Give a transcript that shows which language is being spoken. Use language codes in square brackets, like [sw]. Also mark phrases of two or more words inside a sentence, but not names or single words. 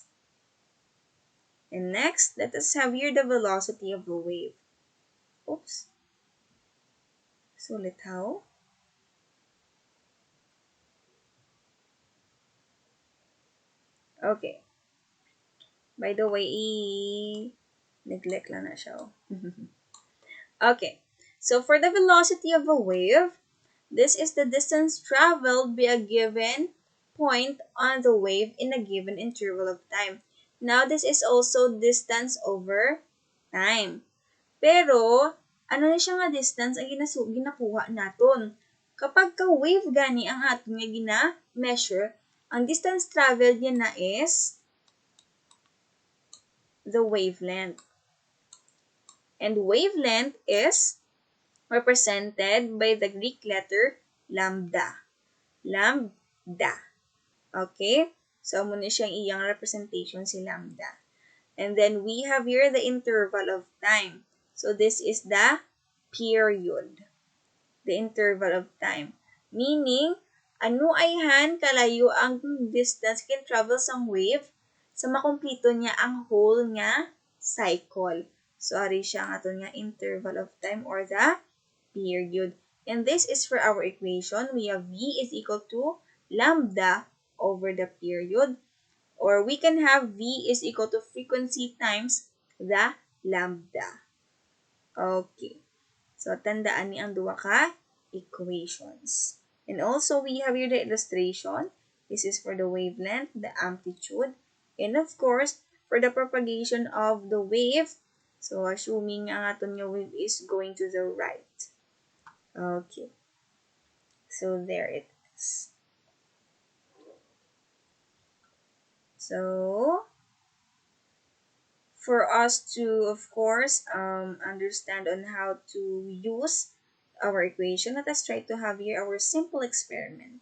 [en] And next, let us have here the velocity of the wave. Oops. So, how? Okay. By the way, neglect [hil] lang na siya. [en] Okay. So, for the velocity of a wave, this is the distance traveled by a given point on the wave in a given interval of time. Now, this is also distance over time. [hil] Pero, ano na siya nga distance ang ginakuha naton? Kapag ka-wave gani ang aton nga gina-measure, Ang [en] distance traveled [hil] niya na [en] is the wavelength. And wavelength is represented by the Greek letter lambda. Lambda. Okay? So, [hil] muna siyang iyang representation si lambda. [en] And then, we have here the interval of time. So, this is the period. The interval of time. Meaning, [hil] ano ayhan kalayo ang [en] distance can travel [hil] sang wave sa makumplito niya ang whole nga cycle. So, ari siya ang ato nga [en] interval of time or the period. And this is for our equation. We have V is equal to lambda over the period. Or we can have V is equal to frequency times the lambda. Okay. So, [hil] tandaan ni ang duwa ka equations. [en] And also, we have here the illustration. This is for the wavelength, the amplitude, and of course, for the propagation of the wave. So, assuming [hil] ang aton nga [en] wave is going to the right. Okay. So, there it is. So, for us to, of course, understand on how to use our equation, let us try to have here our simple experiment.